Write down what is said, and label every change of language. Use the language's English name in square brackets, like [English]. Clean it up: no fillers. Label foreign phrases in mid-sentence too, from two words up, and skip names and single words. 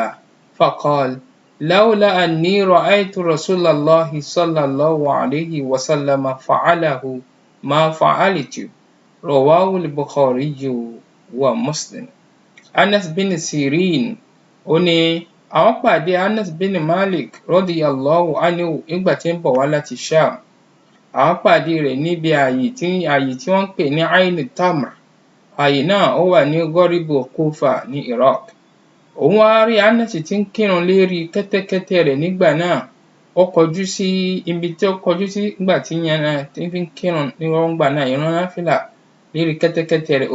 [Arabic] فقال: لولا أني رأيت رسول الله صلى الله عليه وسلم فعله ما فعلت. رواه البخاري ومسلم. [Yoruba] Anas bin Sirin ó ní àwọn pàdé Anas bin Malik [Arabic] رضي الله عنه [Yoruba] nígbà tí ń bọ̀ wá láti Sham. Àwọn pàdé rẹ̀ níbi ààyè tí wọ́n ń pè ní Ain Tamr. Ààyè náà ó wà ní Gọ́ríbù Kúfà ní Iraq. Òun wá rí Anas tí ń kírun lérí kẹ́tẹ́kẹ́tẹ́ rẹ̀ nígbà náà. Ó kọjú sí ibi tí ó kọjú sí nígbà tí fi ń kírun nígbà náà, ìran náfìlà lérí kẹ́tẹ́kẹ́tẹ́ rẹ̀.